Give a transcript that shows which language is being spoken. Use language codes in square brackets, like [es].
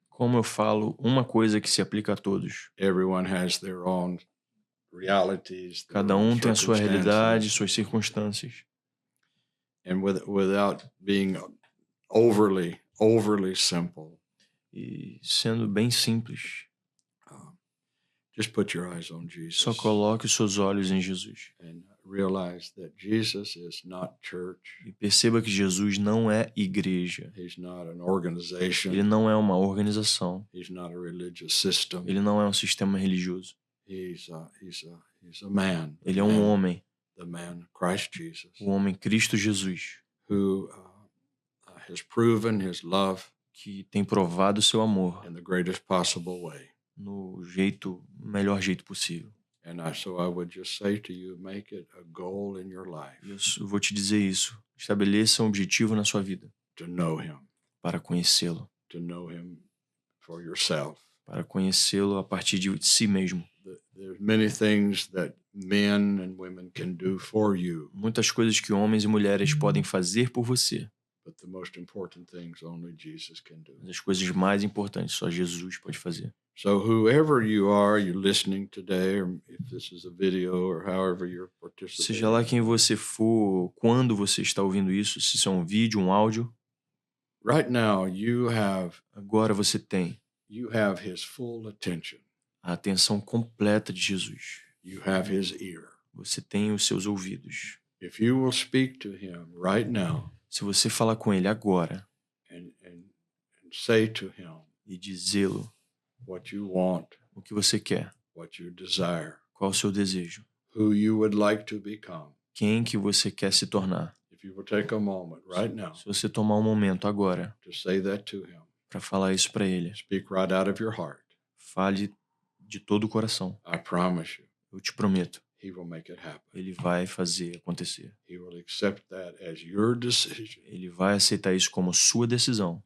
[pt] Como eu falo uma coisa que se aplica a todos? [en] Everyone has their own realities. [pt] Cada tem a sua realidade, suas circunstâncias. [en] And without being overly simple. [pt] E sendo bem simples. [en] Just put your eyes on Jesus. [pt] Só coloque os seus olhos em Jesus. [en] And realize that Jesus is not church. [pt] E perceba que Jesus não é igreja. [en] He's not an organization. [pt] Ele não é uma organização. [en] He's not a religious system. [pt] Ele não é um sistema religioso. [en] He's a man. [pt] Ele é um homem. [en] The man Christ Jesus. [pt] O homem Cristo Jesus. [en] Who has proven his love. [pt] Que tem provado o seu amor. [en] In the greatest possible way. [pt] No melhor jeito possível. [en] So I would just say to you, make it a goal in your life. [pt] Eu vou te dizer isso. Estabeleça um objetivo na sua vida. [en] To know him. [pt] Para conhecê-lo. [en] To know him for yourself. [pt] Para conhecê-lo a partir de si mesmo. [en] There's many things that men and women can do for you. [pt] Muitas coisas que homens e mulheres podem fazer por você. [en] But the most important things only Jesus can do. [pt] As coisas mais importantes só Jesus pode fazer. [en] So whoever you are, you're listening today, or if this is a video, or however you're participating. [pt] Seja lá quem você for, quando você está ouvindo isso, se isso é um vídeo, um áudio. [en] Right now, [pt] agora você tem. [en] You have his full attention. [pt] A atenção completa de Jesus. [en] You have his ear. [pt] Você tem os seus ouvidos. [en] If you will speak to him right now. [pt] Se você falar com ele agora. [en] And say to him. [pt] E dizê-lo. [en] What you want, [pt] o que você quer, [en] what you desire, [pt] qual o seu desejo, [en] who you would like to become. [pt] Quem que você quer se tornar. [en] If you will take a moment right now, [pt] se você tomar um momento agora, [en] to say that to him, [pt] para falar isso para ele, [en] speak right out of your heart. [pt] Fale de todo o coração. [en] I promise you, [pt] eu te prometo. [en] He will make it happen. [pt] Ele vai fazer acontecer. [en] He will accept that as your decision. [pt] Ele vai aceitar isso como sua decisão.